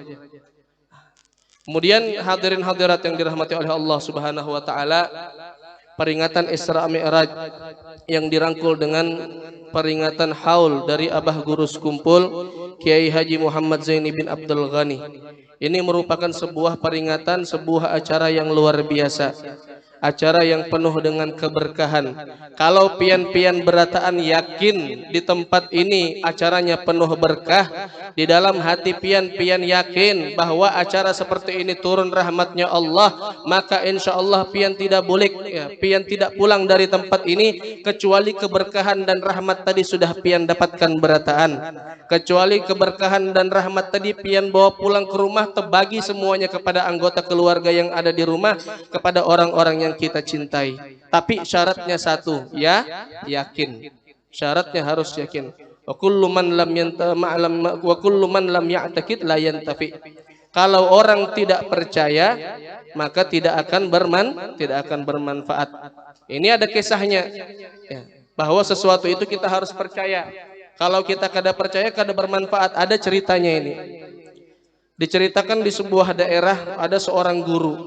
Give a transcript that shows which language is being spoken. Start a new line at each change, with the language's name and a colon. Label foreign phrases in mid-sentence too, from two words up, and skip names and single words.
Indonesian: Kemudian hadirin hadirat yang dirahmati oleh Allah
Arabic: سبحانه وتعالى,
Indonesian: peringatan Isra Mi'raj yang dirangkul dengan peringatan haul dari Abah Guru Sekumpul Kiai Haji Muhammad Zaini bin Abdul Ghani. Ini merupakan sebuah peringatan, sebuah acara yang luar biasa, acara yang penuh dengan keberkahan. Kalau pian-pian berataan yakin di tempat ini acaranya penuh berkah, di dalam hati pian-pian yakin bahwa acara seperti ini turun rahmatnya Allah, maka
Arabic: إن شاء الله
Indonesian: pian tidak boleh, pian tidak pulang dari tempat ini kecuali keberkahan dan rahmat tadi sudah pian dapatkan berataan. Kecuali keberkahan dan rahmat tadi pian bawa pulang ke rumah, terbagi semuanya kepada anggota keluarga yang ada di rumah, kepada orang-orang yang kita cintai. Tapi syaratnya satu, ya, yakin. Syaratnya harus yakin.
Arabic: وكل من لم يعتقد لا ينتفع.
Indonesian: Kalau orang tidak percaya, maka tidak akan bermanfaat. Ini ada kisahnya, ya, bahwa sesuatu itu kita harus percaya. Kalau kita kada percaya, kada bermanfaat. Ada ceritanya ini. Diceritakan di sebuah daerah ada seorang guru.